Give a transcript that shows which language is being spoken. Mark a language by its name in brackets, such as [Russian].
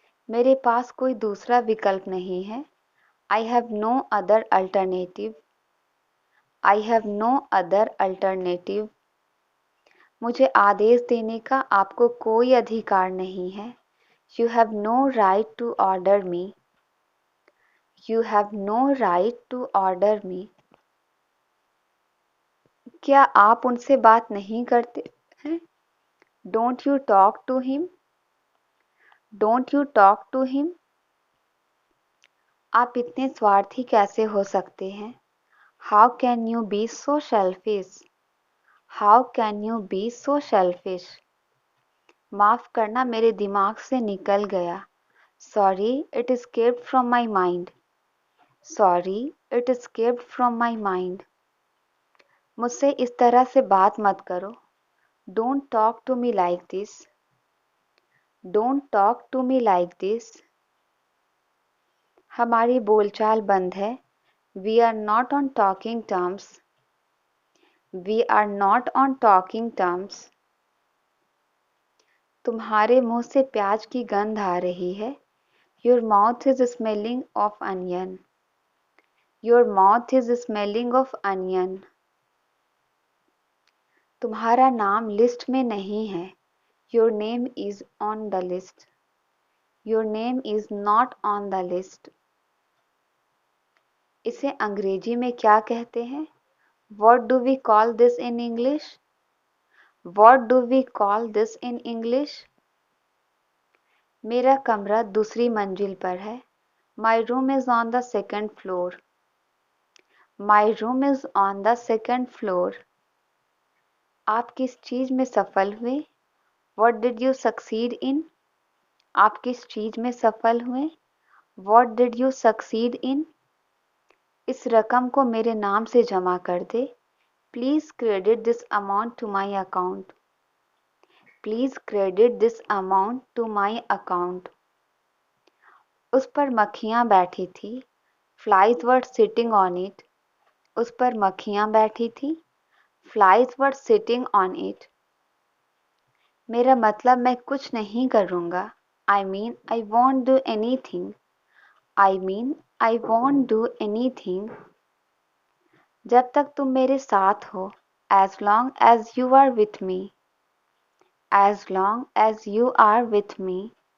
[Hindi] मेरे पास कोई दूसरा विकल्प नहीं है। [English] I have no other alternative. I have no other alternative. [Hindi] मुझे आदेश देने का आपको कोई अधिकार नहीं है। [English] You have no right to order me. You have no right to order me. [Hindi] क्या आप उनसे बात नहीं करते हैं? [English] Don't you talk to him? Don't you talk to him? [Hindi] आप इतने स्वार्थी कैसे हो सकते हैं? [English] How can you be so selfish? How can you be so selfish? [Hindi] माफ करना मेरे दिमाग से निकल गया। [English] Sorry, it escaped from my mind. Sorry, it escaped from my mind. [Hindi] मुझसे इस तरह से बात मत करो। [English] Don't talk to me like this. Don't talk to me like this. [Hindi] हमारी बोलचाल बंद है। [English] We are not on talking terms. We are not on talking terms. [Hindi] तुम्हारे मुंह से प्याज की गंध आ रही है। [English] Your mouth is smelling of onion. Your mouth is smelling of onion. [Hindi] तुम्हारा नाम लिस्ट में नहीं है। [English] Your name is on the list. Your name is not on the list. [Hindi] इसे अंग्रेजी में क्या कहते हैं? [English] What do we call this in English? What do we call this in English? [Hindi] मेरा कमरा दूसरी मंजिल पर है। [English] My room is on the second floor. My room is on the second floor. [Hindi] आप किस चीज में सफल हुए? [English] What did you succeed in? [Hindi] आप किस चीज में सफल हुए? [English] What did you succeed in? [Hindi] इस रकम को मेरे नाम से जमा कर दे। [English] Please credit this amount to my account. Please credit this amount to my account. [Hindi] उस पर मक्खियां बैठी थी। [English] Flies were sitting on it. [Hindi] उस पर मक्खियां बैठी थी। [English] Flies were sitting on it. [Hindi] मेरा मतलब मैं कुछ नहीं करूँगा। [English] I mean I won't do anything. I mean I won't do anything. [Hindi] जब तक तुम मेरे साथ हो। [English] As long as you are with me. As long as you are with me.